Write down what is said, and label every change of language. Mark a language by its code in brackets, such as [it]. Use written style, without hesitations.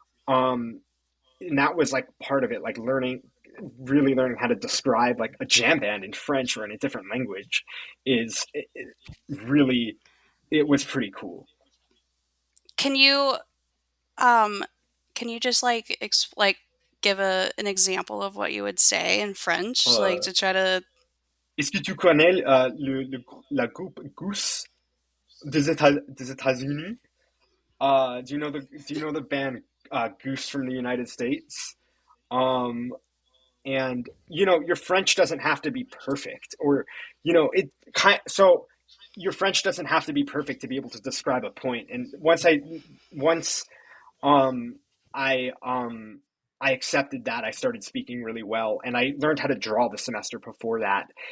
[en] Um, and that was like part of it, like really learning how to describe like a jam band in French or in a different language really, it was pretty cool. Can you um just like like give an example of what you would say in French, like Uh, to try to. [fr] Est-ce que tu connais la groupe Goose des États-Unis? [en] Do you know the band Goose from the United States? Um, and your French doesn't have to be perfect, or it kind so your French doesn't have to be perfect to be able to describe a point. And once um, I I accepted that, I started speaking really well, and I learned how to draw the semester before that.